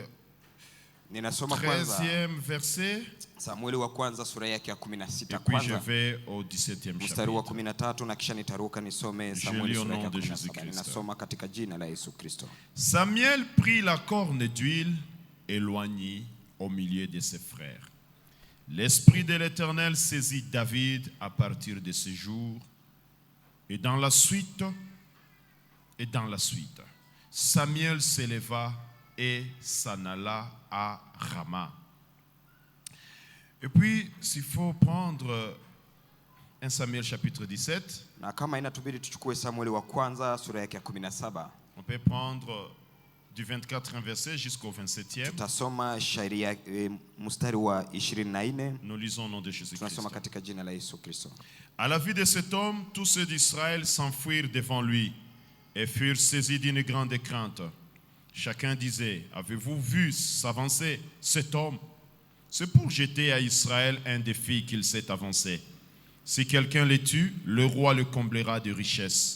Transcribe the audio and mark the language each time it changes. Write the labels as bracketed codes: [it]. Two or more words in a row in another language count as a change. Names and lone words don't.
[sw] Ninasoma kwanza [fr] 13e verset, [sw] Samueli wa kwanza sura yake ya 16 [fr] et puis je [sw] kwanza [fr] vais au 17e [sw] mstari wa [fr] chapitre. [sw] 13 na kisha nitaruka nisome [fr] Je [sw] Samueli [fr] lis au [sw] sura yake ya [fr] nom de [sw] 17. [fr] Jésus-Christ. [sw] Ninasoma katika jina la Yesu Kristo. [fr] Samuel prit la corne d'huile et l'oignit au milieu de ses frères. L'Esprit de l'Éternel saisit David à partir de ce jour, et dans la suite, Samuel s'éleva et s'en alla à Rama. Et puis, s'il faut prendre 1 Samuel chapitre 17, [sw] Na kama inatubidi tuchukue Samueli wa kwanza sura yake ya 17, [fr] on peut prendre du 24e verset jusqu'au 27e. [sw] tutasoma shairi ya mstari wa 24. [fr] Nous lisons au nom de Jésus-Christ. [sw] Tunasoma katika jina la Yesu Kristo. [fr] À la vue de cet homme, tous ceux d'Israël s'enfuirent devant lui et furent saisis d'une grande crainte. Chacun disait, avez-vous vu s'avancer cet homme? C'est pour jeter à Israël un défi qu'il s'est avancé. Si quelqu'un le tue, le roi le comblera de richesses.